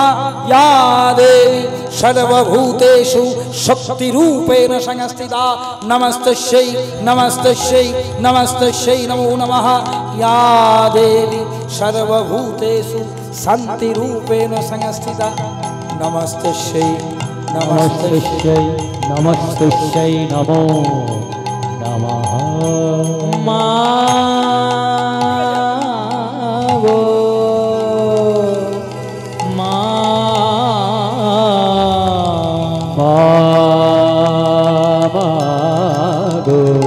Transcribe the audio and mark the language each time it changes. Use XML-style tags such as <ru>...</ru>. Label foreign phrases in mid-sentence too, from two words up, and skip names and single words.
<sa>या देवी सर्वभूतेषु शक्ति रूपेण संस्थिता नमस्तस्यै नमस्तस्यै नमस्तस्यै नमो नमः। या देवी सर्वभूतेषु शांति रूपेण संस्थिता नमस्तस्यै নমস্তেশ্বৈ নমস্তেশ্বৈ নমো নমঃ।</sa> <bn>মা গো মা গো</bn>